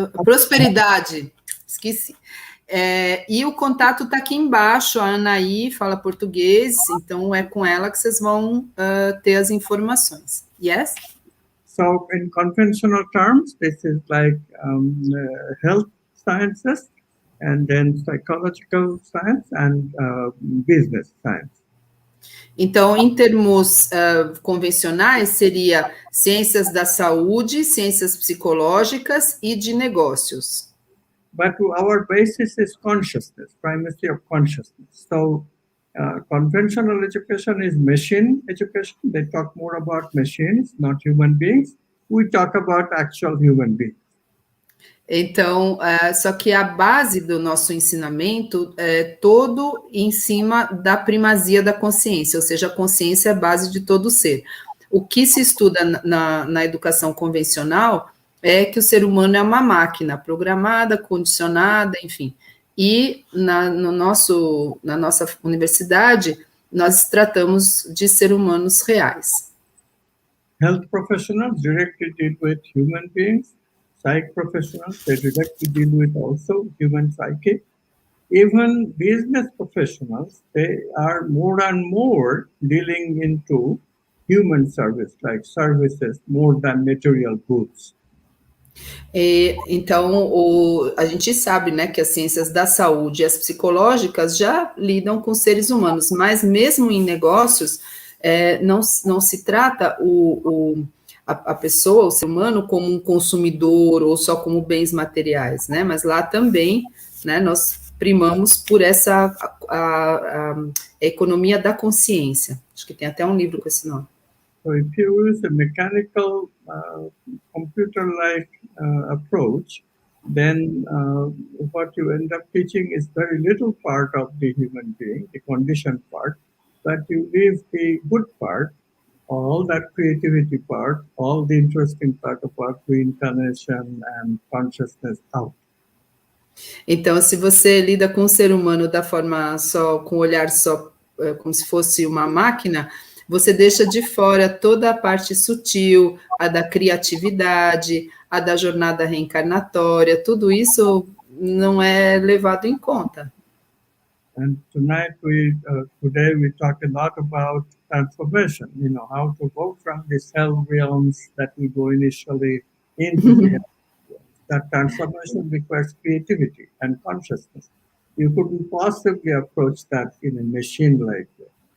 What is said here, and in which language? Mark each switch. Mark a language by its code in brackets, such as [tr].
[pt] Prosperidade. Esqueci. E o contato está aqui embaixo. A Anaí fala português, então é com ela que vocês vão ter as informações. [en] Yes? So, in conventional terms, this is like health sciences, and then psychological science and business science. [pt] Então, em termos convencionais, seria ciências da saúde, ciências psicológicas e de negócios. [en] But our basis is consciousness, primacy of consciousness. So, Conventional education is machine education. They talk more about machines, not human beings. We talk about actual human beings. [pt] Então, só que a base do nosso ensinamento é todo em cima da primazia da consciência, ou seja, a consciência é a base de todo ser. O que se estuda na educação convencional é que o ser humano é uma máquina programada, condicionada, enfim. E na nossa universidade, nós tratamos de seres humanos reais. [en] Health professionals directly deal with human beings. Psych professionals, they directly deal with also human psyche. Even business professionals, they are more and more dealing into human service, like services, more than material goods. [pt] Então, a gente sabe, né, que as ciências da saúde e as psicológicas já lidam com seres humanos, mas mesmo em negócios, não se trata a pessoa, o ser humano, como um consumidor ou só como bens materiais, né, mas lá também, né, nós primamos por essa a economia da consciência. Acho que tem até um livro com esse nome. [en] So if you use a mechanical, computer-like approach, then what you end up teaching is very little part of the human being, the conditioned part, but you leave the good part, all that creativity part, all the interesting part about reincarnation and consciousness out. [pt] Então, se você lida com o ser humano da forma só, com o olhar só, como se fosse uma máquina, você deixa de fora toda a parte sutil, a da criatividade, a da jornada reencarnatória, tudo isso não é levado em conta. [en] And tonight today we talk a lot about transformation, how to go from these hell realms that we go initially into the hell realms. That transformation requires creativity and consciousness. You couldn't possibly approach that in a machine-like way.